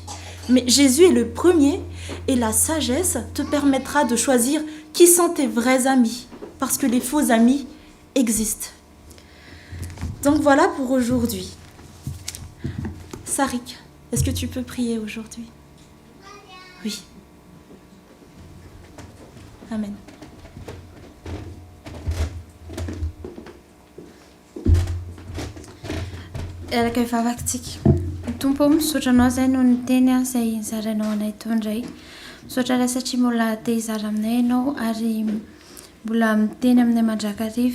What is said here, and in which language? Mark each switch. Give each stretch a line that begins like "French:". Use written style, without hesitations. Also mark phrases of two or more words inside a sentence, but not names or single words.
French: Mais Jésus est le premier et la sagesse te permettra de choisir qui sont tes vrais amis. Parce que les faux amis existent. Donc voilà pour aujourd'hui. Sarik, est-ce que tu peux prier aujourd'hui? Oui. Amen.
Malagasy: Eraka vavakintsika. Tompo, misaotra anao izay no ny teny izay nizarainao anay tao indray. Misaotra ilay satria mbola te hizara aminay ianao ary mbola miteny aminay mandrakariva.